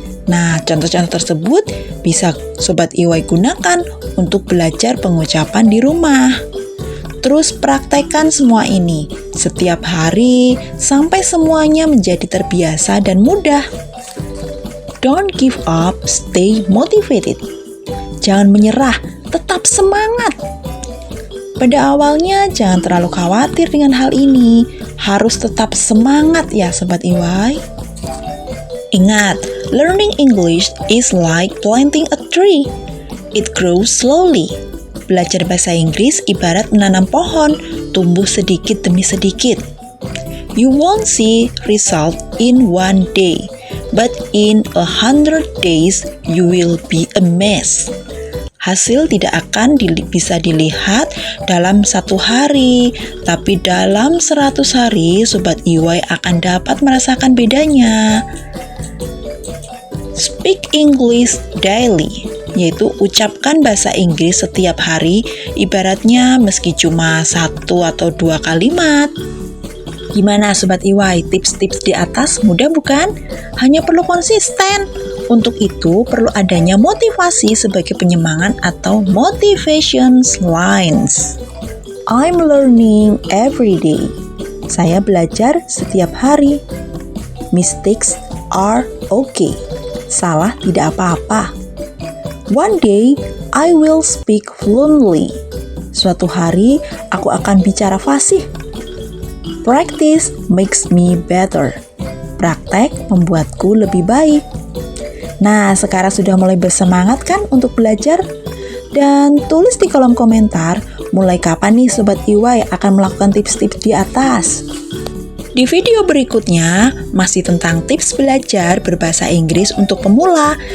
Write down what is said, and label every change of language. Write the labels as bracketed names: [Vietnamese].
[Indonesian] Nah, contoh-contoh tersebut bisa Sobat IWAI gunakan untuk belajar pengucapan di rumah. Terus praktekkan semua ini setiap hari sampai semuanya menjadi terbiasa dan mudah. [English] Don't give up, stay motivated. [Indonesian] Jangan menyerah, tetap semangat. Pada awalnya jangan terlalu khawatir dengan hal ini. Harus tetap semangat ya Sobat IWAI. [English] Ingat, learning English is like planting a tree. It grows slowly. [Indonesian] Belajar bahasa Inggris ibarat menanam pohon, tumbuh sedikit demi sedikit. [English] You won't see result in one day, but in 100 days you will be amazed. [Indonesian] Hasil tidak akan bisa dilihat dalam 1 hari, tapi dalam 100 hari Sobat IWAI akan dapat merasakan bedanya. [English] Speak English daily, [Indonesian] yaitu ucapkan bahasa Inggris setiap hari, ibaratnya meski cuma 1 atau 2 kalimat. Gimana Sobat IWAI, tips-tips di atas mudah bukan? Hanya perlu konsisten. Untuk itu, perlu adanya motivasi sebagai penyemangat atau [English] motivation lines. I'm learning every day. [Indonesian] Saya belajar setiap hari. [English] Mistakes are okay. [Indonesian] Salah tidak apa-apa. [English] One day, I will speak fluently. [Indonesian] Suatu hari, aku akan bicara fasih. [English] Practice makes me better. [Indonesian] Praktek membuatku lebih baik. Nah, sekarang sudah mulai bersemangat kan untuk belajar? Dan tulis di kolom komentar, mulai kapan nih Sobat EY akan melakukan tips-tips di atas? Di video berikutnya, masih tentang tips belajar berbahasa Inggris untuk pemula.